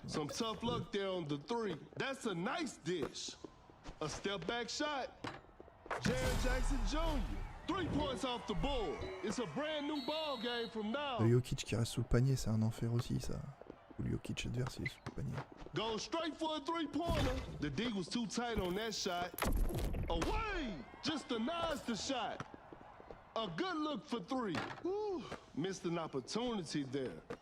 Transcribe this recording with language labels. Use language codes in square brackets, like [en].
[en] Some tough luck there on the three. That's a nice dish. A step back shot. Jaren Jackson Jr. 3 points off the board. It's a brand new ball game from now. [fr] Le Jokic qui reste sous le panier, c'est un enfer aussi ça. Ou le Jokic adverse, il est sous le panier. [en] Goes straight for a three-pointer. The D was too tight on that shot. Away! Just denies the shot. A good look for three. Whew. Missed an opportunity there.